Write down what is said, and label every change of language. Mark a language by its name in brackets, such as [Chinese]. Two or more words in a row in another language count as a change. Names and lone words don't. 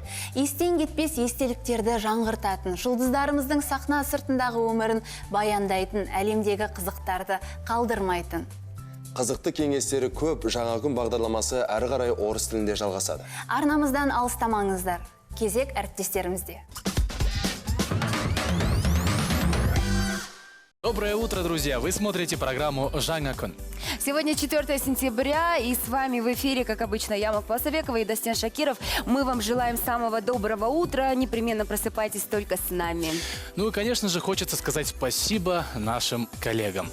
[Kazakh] Естен кетпес естеліктерді жаңғыртатын, жұлдыздарымыздың сахна сыртындағы өмірін баяндайтын, әлемдегі қызықтарды қалдырмайтын. Қызықты кеңестері көп, жаңа күн бағдарламасы әрі қарай орыс тілінде жалғасады. Арнамыздан алыстамаңыздар. Кезек әріптестерімізде. [Russian] Доброе утро, друзья! Вы смотрите программу «Жаңа күн». Сегодня 4 сентября, и с вами в эфире, как обычно, я, Макпасовекова и Дастен Шакиров. Мы вам желаем самого доброго утра. Непременно просыпайтесь только с нами. Ну и, конечно же, хочется сказать спасибо нашим коллегам.